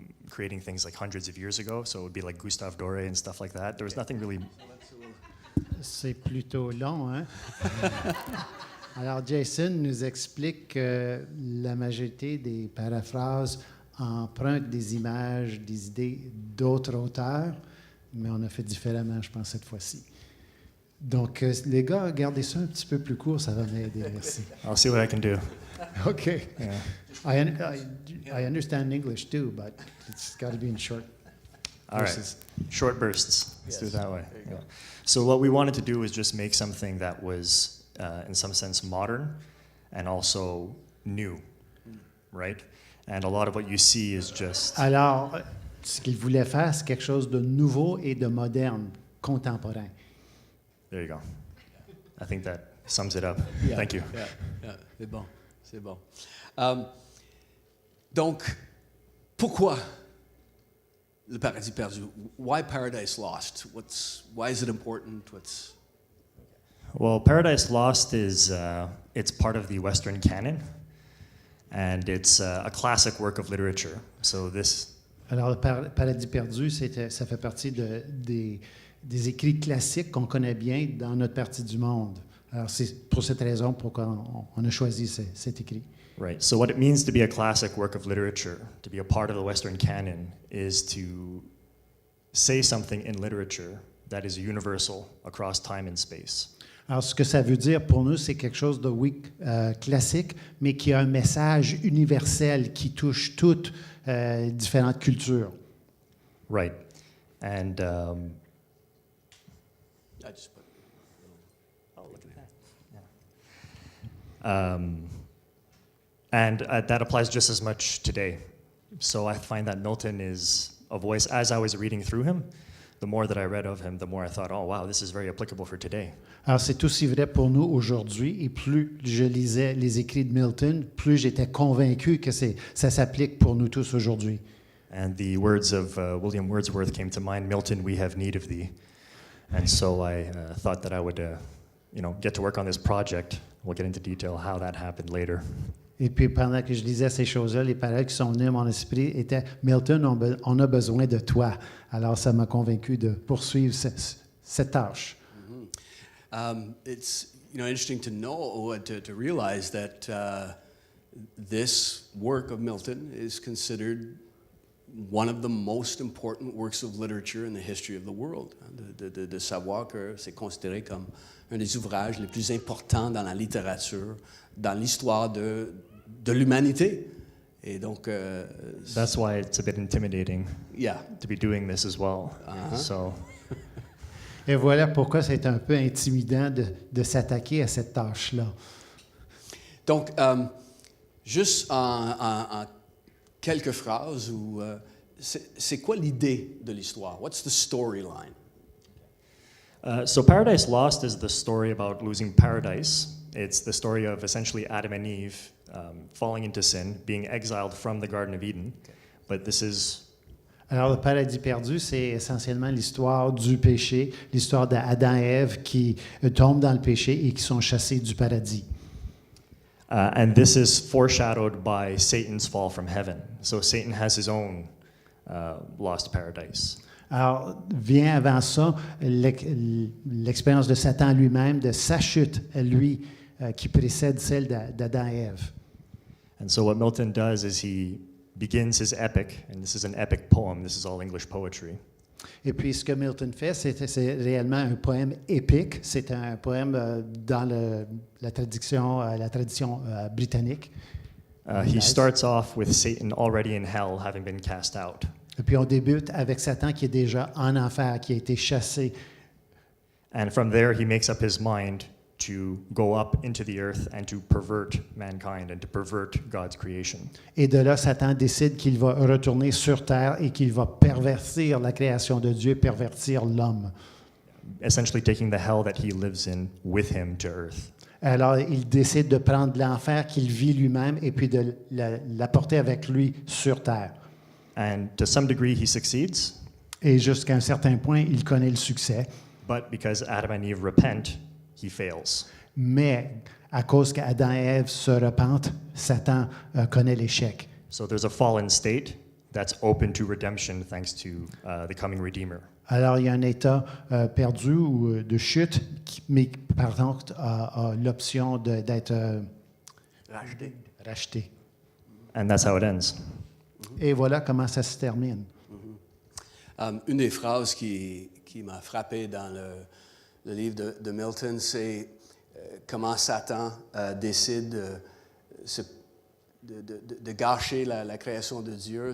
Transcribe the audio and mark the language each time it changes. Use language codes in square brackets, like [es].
[en] creating things like hundreds of years ago. So it would be like Gustave Doré and stuff like that. There was nothing really. [fr] C'est plutôt long, hein? Alors, Jason nous explique que la majorité des paraphrases empruntent des images, des idées d'autres auteurs, mais on a fait différemment, je pense, cette fois-ci. Donc, les gars, gardez ça un petit peu plus court, ça va m'aider, merci. [en] I'll see what I can do. OK. Yeah. I understand English too, but it's got to be in short All right. verses. Short bursts. Let's do it that way. Yeah. So what we wanted to do was just make something that was, in some sense, modern and also new, right? And a lot of what you see is just. [fr] Alors, ce qu'il voulait faire, c'est quelque chose de nouveau et de moderne, contemporain. [en] There you go. I think that sums it up. Yeah, Thank you. [fr] Yeah, c'est bon, c'est bon. Donc, pourquoi le paradis perdu? [en] Why Paradise Lost? Why is it important? Well, Paradise Lost is it's part of the Western canon, and it's a classic work of literature. So this. [fr] Alors, le Paradis perdu, ça fait partie des écrits classiques qu'on connaît bien dans notre partie du monde. Alors, c'est pour cette raison pourquoi on a choisi cet écrit. [en] Right. So what it means to be a classic work of literature, to be a part of the Western canon, is to say something in literature that is universal across time and space. [fr] Alors, ce que ça veut dire pour nous, c'est quelque chose de, oui, classique, mais qui a un message universel qui touche toutes différentes cultures. [en] Right. And I just put look at that. And that applies just as much today. So I find that Milton is a voice, as I was reading through him, the more that I read of him, the more I thought, oh wow, this is very applicable for today. Alors, c'est aussi vrai pour nous aujourd'hui, et plus je lisais les écrits de Milton, plus j'étais convaincu que ça s'applique pour nous tous aujourd'hui. And the words of William Wordsworth came to mind, Milton, we have need of thee. And so I thought that I would, get to work on this project. We'll get into detail how that happened later. [fr] Et puis, pendant que je lisais ces choses-là, les paroles qui sont venues à mon esprit étaient « Milton, on a besoin de toi ». Alors, ça m'a convaincu de poursuivre cette tâche. [en] It's interesting to know, to realize that this work of Milton is considered one of the most important works of literature in the history of the world. [fr] De savoir que c'est considéré comme un des ouvrages les plus importants dans la littérature, dans l'histoire de l'humanité. Et donc, [en] that's why it's a bit intimidating yeah. to be doing this as well. Uh-huh. So. [fr] Et voilà pourquoi c'est un peu intimidant de s'attaquer à cette tâche-là. Donc, juste en quelques phrases, c'est quoi l'idée de l'histoire? [en] What's the storyline? So Paradise Lost is the story about losing paradise. It's the story of essentially Adam and Eve falling into sin, being exiled from the Garden of Eden. But this is. [fr] Alors, le paradis perdu, c'est essentiellement l'histoire du péché, l'histoire d'Adam et Ève qui tombent dans le péché et qui sont chassés du paradis. [en] And this is foreshadowed by Satan's fall from heaven. So Satan has his own lost paradise. [fr] Alors, vient avant ça l'expérience de Satan lui-même, de sa chute, lui, qui précède celle d'Adam et Ève. [en] And so what Milton does is he begins his epic, and this is an epic poem, this is all English poetry. [fr] Et puis, ce que Milton fait, c'est réellement un poème épique. C'est un poème dans la tradition britannique. [en] He starts off with Satan already in hell, having been cast out. [fr] Et puis, on débute avec Satan qui est déjà en enfer, qui a été chassé. [en] And from there, he makes up his mind to go up into the earth and to pervert mankind and to pervert God's creation. [fr] Et de là, Satan décide qu'il va retourner sur terre et qu'il va pervertir la création de Dieu, pervertir l'homme. [en] Essentially taking the hell that he lives in with him to earth. [fr] Alors, il décide de prendre l'enfer qu'il vit lui-même et puis de l'apporter avec lui sur terre. [en] And to some degree, he succeeds. [fr] Et jusqu'à un certain point, il connaît le succès. [en] But because Adam and Eve repent, he fails. [fr] Mais à cause qu'Adam et Ève se repentent, Satan connaît l'échec. [en] So there's a fallen state, that's open to redemption thanks to the coming Redeemer. [fr] Alors, il y a un état perdu ou de chute, mais par contre a l'option d'être racheté. [en] And that's how it ends. [fr] Et voilà comment ça se termine. Une des phrases qui m'a frappé dans le livre de Milton, c'est comment Satan décide de gâcher la création de Dieu.